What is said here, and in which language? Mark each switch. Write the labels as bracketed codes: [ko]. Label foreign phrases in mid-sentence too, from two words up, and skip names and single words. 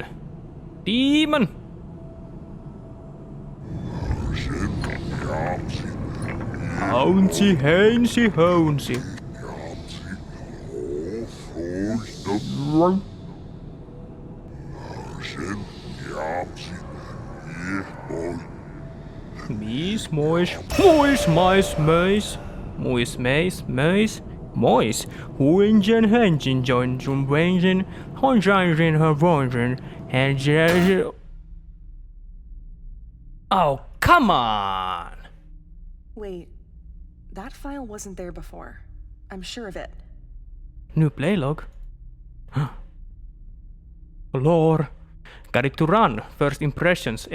[en] Demon! Hounsi, heinsi, hounsi. Mies, mois, mois, mais, meis. Muis, meis, meis. Mois. Huingen, hengin, joinjun, wengin. Honjainjin, hervonjin. Henjin. Oh, come on! Wait, that file wasn't there before. I'm sure of it. New playlog. Lore. Got it to run. First impressions.